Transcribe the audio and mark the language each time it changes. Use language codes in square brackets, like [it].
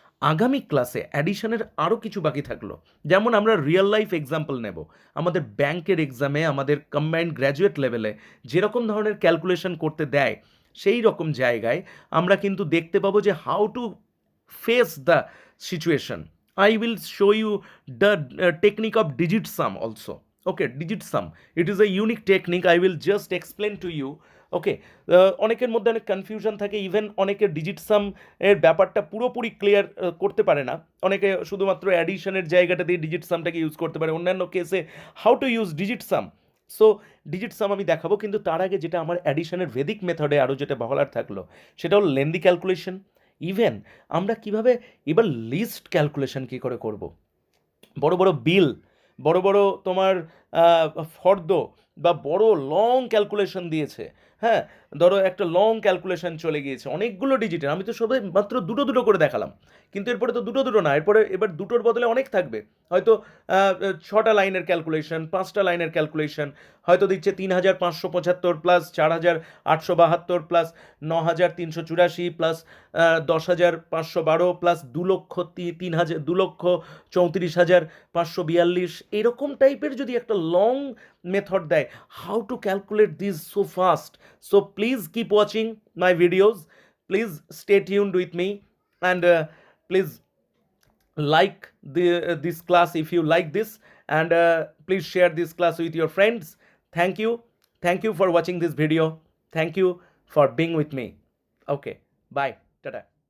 [bn] আগামী ক্লাসে অ্যাডিশনের আরও কিছু বাকি থাকলো, যেমন আমরা রিয়েল লাইফ এক্সাম্পল নেব। আমাদের ব্যাংকের এক্সামে, আমাদের কম্বাইন্ড গ্র্যাজুয়েট লেভেলে যেরকম ধরনের ক্যালকুলেশন করতে দেয়, সেই রকম জায়গায় আমরা কিন্তু দেখতে পাবো যে [en] How to face the situation. I will show you the technique of digit sum also. Okay, digit sum, it is a unique technique, I will just explain to you. [bn] ওকে, অনেকের মধ্যে অনেক কনফিউশন থাকে, ইভেন অনেকের digit সাম এর ব্যাপারটা পুরোপুরি clear করতে পারে না। অনেকে শুধুমাত্র অ্যাডিশনের জায়গাটা দিয়ে ডিজিট সামটাকে ইউজ করতে পারে, অন্যান্য কেসে [en] How to use digit sum. [bn] So digit সাম আমি দেখাবো, কিন্তু তার আগে যেটা আমার অ্যাডিশনের ভেদিক মেথডে আরও যেটা বলার থাকলো সেটা হলো লেন্দি ক্যালকুলেশন। ইভেন আমরা কিভাবে এবার লিস্ট ক্যালকুলেশন কী করে করব, বড় বড় বিল, বড় বড় তোমার ফর্দ বা বড় লং ক্যালকুলেশন দিয়েছে, হ্যাঁ, ধরো একটা লং ক্যালকুলেশন চলে গিয়েছে অনেকগুলো ডিজিটের, আমি তো সবাই মাত্র দুটো করে দেখালাম, কিন্তু এরপরে তো দুটো না, এবার দুটোর বদলে অনেক থাকবে, হয়তো 6টা লাইনের ক্যালকুলেশন, 5টা লাইনের ক্যালকুলেশন, হয়তো দিচ্ছে 3575 প্লাস 4872 প্লাস 9384 প্লাস 10512 প্লাস 2,34,542, এরকম টাইপের যদি একটা লং মেথড দেয়, [en] How to calculate this so fast. So please keep watching my videos, please stay tuned with me, and please like this class if you like this, and please share this class with your friends. Thank you for watching this video. Thank you for being with me. Okay, bye, tata.